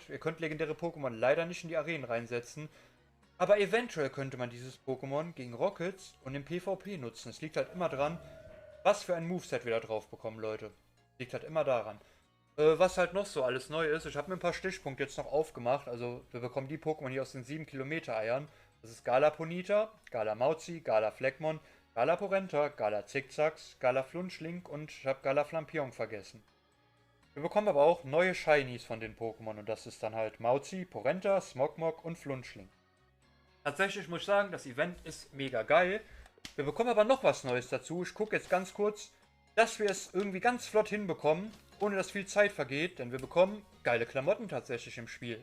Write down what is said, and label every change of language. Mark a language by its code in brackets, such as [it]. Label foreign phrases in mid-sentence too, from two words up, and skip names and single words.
[de] Ihr könnt legendäre Pokémon leider nicht in die Arenen reinsetzen, aber eventuell könnte man dieses Pokémon gegen Rockets und im PvP nutzen. Es liegt halt immer dran, was für ein Moveset wir da drauf bekommen, Leute. Liegt halt immer daran. Was halt noch so alles neu ist, ich habe mir ein paar Stichpunkte jetzt noch aufgemacht. Also wir bekommen die Pokémon hier aus den 7 Kilometer Eiern. Das ist Gala-Ponita, Gala-Mauzi, Gala-Fleckmon, Gala-Porenta, Gala-Zickzacks, Gala-Flunschling und ich habe Gala-Flampion vergessen. Wir bekommen aber auch neue Shinies von den Pokémon und das ist dann halt Mauzi, Porenta, Smogmog und Flunschling. Tatsächlich muss ich sagen, das Event ist mega geil. Wir bekommen aber noch was Neues dazu. Ich gucke jetzt ganz kurz, dass wir es irgendwie ganz flott hinbekommen, ohne dass viel Zeit vergeht, denn wir bekommen geile Klamotten tatsächlich im Spiel.